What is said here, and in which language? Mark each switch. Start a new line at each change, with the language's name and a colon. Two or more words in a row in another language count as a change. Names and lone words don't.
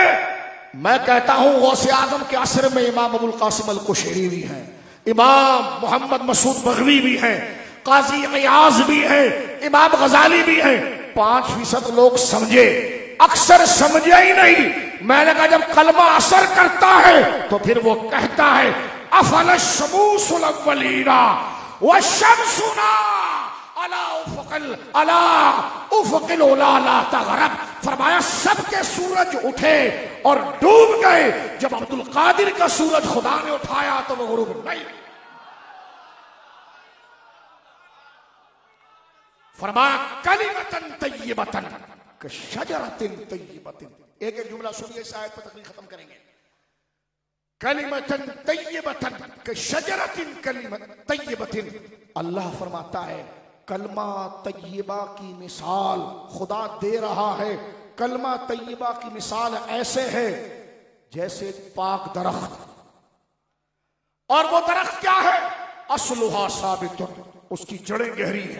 Hindi: मैं कहता हूं गौसे आजम के असर में इमाम अबुल कासिम अल कुशैरी भी हैं, इमाम मोहम्मद मसूद बगवी भी हैं, काजी इयाज भी हैं, इमाम गजाली भी हैं। 5% लोग समझे, अक्सर समझे ही नहीं। मैंने कहा जब कलमा असर करता है तो फिर वो कहता है
Arabic: أفلت شموس الأولين وشمسنا على أفق العلا لا تغرب.
Hindi: फरमाया सबके सूरज उठे और डूब गए, जब अब्दुल कादिर का सूरज खुदा ने उठाया तो वो गुरूब नहीं।
Arabic: फरमाया كلمة طيبة كشجرة طيبة.
Hindi: एक एक जुमला सुनिए, इस आयत पर तकरीर खत्म करेंगे।
Arabic: كلمة طيبة كشجرة طيبة.
Hindi: अल्लाह फरमाता है कलमा तय्यबा की मिसाल खुदा दे रहा है। कलमा तय्यबा की मिसाल ऐसे है जैसे पाक दरख्त, और वो दरख्त क्या है?
Arabic: أصلها ثابت,
Hindi: उसकी जड़ें गहरी हैं।